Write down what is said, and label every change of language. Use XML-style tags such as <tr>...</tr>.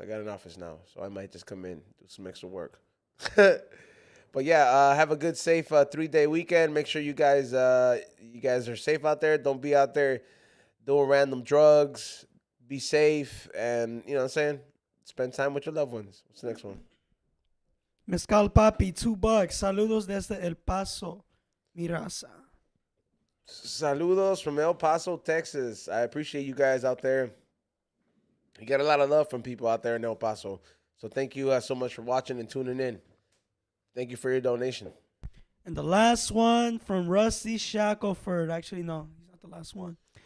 <en>I got an office now, so I might just come in, do some extra work. But yeah, have a good, safe 3-day weekend. Make sure you guys are safe out there. Don't be out there doing random drugs. Be safe, and you know what I'm saying? Spend time with your loved ones. What's the next one? Mezcal Papi, $2.</en> <es>Saludos desde El Paso, mi raza.</es> <en>Saludos from El Paso, Texas. I appreciate you guys out there. You got a lot of love from people out there in El Paso. So thank you so much for watching and tuning in. Thank you for your donation. And the last one from Rusty Shackelford. Actually, no, he's not the last one.</en>